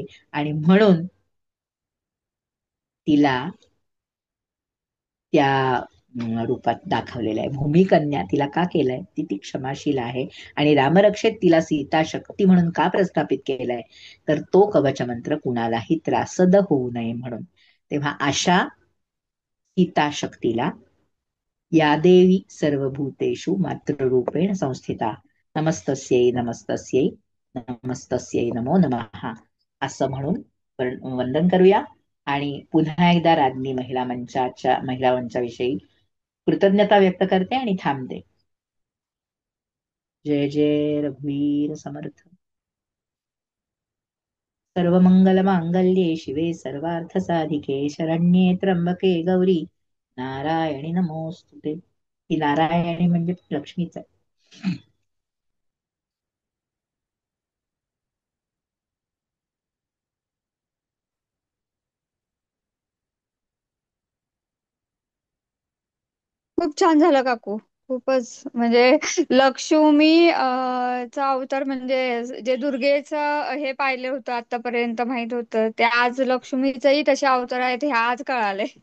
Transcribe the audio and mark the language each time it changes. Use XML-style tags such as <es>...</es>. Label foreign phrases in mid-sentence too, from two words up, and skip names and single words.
<mr>आणि म्हणून तिला त्या रूपात दाखवलेलं आहे. भूमिकन्या तिला का केलंय, ती क्षमाशील आहे आणि रामरक्षेत तिला सीता शक्ती म्हणून का प्रस्थापित केलंय, तर तो कवच मंत्र कुणालाही त्रासद होऊ नये म्हणून. तेव्हा अशा सीता शक्तीला</mr> <sa>या देवी सर्वभूतेषु मातृरूपेण संस्थिता नमस्तस्यै नमस्तस्यै नमस्तस्यै नमो नमः</sa> <mr>असं म्हणून वंदन करूया. आणि पुन्हा एकदा राज्ञी महिला मंचाविषयी कृतज्ञता व्यक्त करते आणि थांबते. जय जय रघुवीर समर्थ.</mr> <sa>सर्वमंगलमांगल्ये शिवे सर्वार्थसाधिके शरण्ये त्र्यंबके गौरी नारायणी नमोस्तुते.</sa> <mr>ही नारायणी म्हणजे लक्ष्मीच आहे. खूप छान झालं काकू. खूपच म्हणजे लक्ष्मी चा अवतार म्हणजे जे दुर्गेचं हे पाहिलं होतं आतापर्यंत माहित होतं ते आज लक्ष्मीचंही तसे अवतार आहेत हे आज कळाले.</mr>